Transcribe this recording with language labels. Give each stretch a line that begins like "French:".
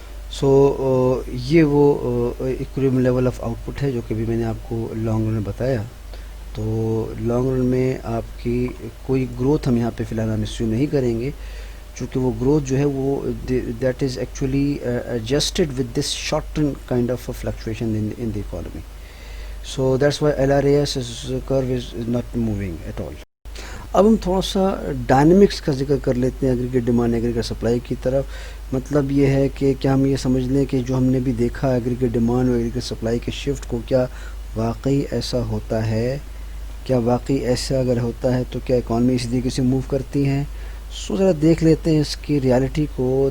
Urdu: سو یہ وہ equilibrium level of out put ہے جو کہ بھی میں نے آپ کو لانگ رن میں بتایا. تو لانگ رن میں آپ کی کوئی گروتھ ہم یہاں پہ فی الحال ہم اسیوم نہیں کریں گے، چونکہ وہ گروتھ جو ہے وہ
English: That is actually adjusted with this short term kind of fluctuation in the economy. So that's why LRAS curve is not moving at all.
Urdu: اب ہم تھوڑا سا ڈائنمکس کا ذکر کر لیتے ہیں ایگریگیٹ ڈیمانڈ ایگریگیٹ سپلائی کی طرف. مطلب یہ ہے کہ کیا ہم یہ سمجھ لیں کہ جو ہم نے بھی دیکھا ایگریگیٹ ڈیمانڈ اور ایگریگیٹ سپلائی کے شفٹ کو، کیا واقعی ایسا ہوتا ہے؟ کیا واقعی ایسا اگر ہوتا ہے تو کیا اکانومی اسی طریقے سے موو کرتی ہیں؟ سو ذرا دیکھ لیتے ہیں اس کی ریالٹی کو.